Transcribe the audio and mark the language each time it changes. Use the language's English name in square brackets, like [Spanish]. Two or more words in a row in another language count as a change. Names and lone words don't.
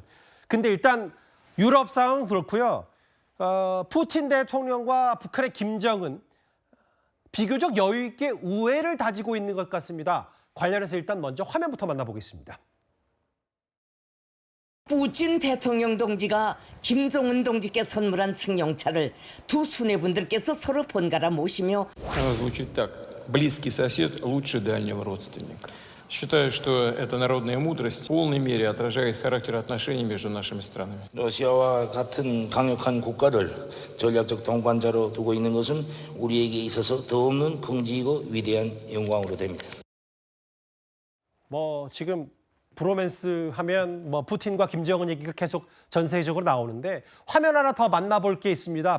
[Korean] 근데 일단 유럽 상황은 그렇고요. 푸틴 대통령과 북한의 김정은 비교적 여유 있게 우애를 다지고 있는 것 같습니다. 관련해서 일단 먼저 화면부터 만나보겠습니다. 푸틴 대통령 동지가 김정은 동지께 선물한 승용차를 두 수뇌분들께서 서로 번갈아 모시며 [Russian] Звучит так. Близкий сосед лучше дальнего родственника. Считаю, что эта народная мудрость в полной мере отражает характер отношений между нашими странами. [Korean] 러시아와 같은 강력한 국가를 전략적 동반자로 두고 있는 것은 우리에게 있어서 더없는 긍지이고 위대한 영광으로 됩니다. 지금 브로맨스 하면 뭐 푸틴과 김정은 얘기가 계속 전 세계적으로 나오는데 화면 하나 더 만나볼 게 있습니다.